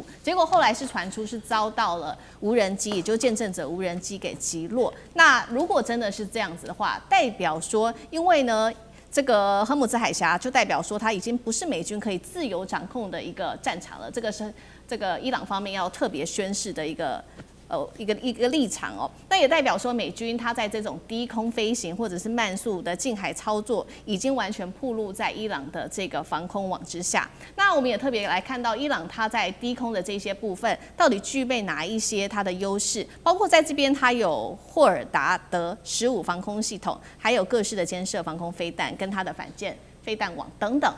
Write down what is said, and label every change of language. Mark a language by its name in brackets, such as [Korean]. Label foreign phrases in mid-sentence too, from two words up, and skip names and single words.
[Chinese] 結果後來是傳出是遭到了無人機，也就是見證者無人機給擊落。那如果真的是這樣子的話，代表說，因為呢，這個荷姆茲海峽就代表說它已經不是美軍可以自由掌控的一個戰場了。這個是這個伊朗方面要特別宣示的一個一個立場哦。那也代表說美軍它在這種低空飛行或者是慢速的近海操作，已經完全暴露在伊朗的這個防空網之下。那我們也特別來看到伊朗它在低空的這些部分，到底具備哪一些它的優勢？包括在這邊它有霍爾達德15防空系統，還有各式的肩射防空飛彈跟它的反艦飛彈網等等。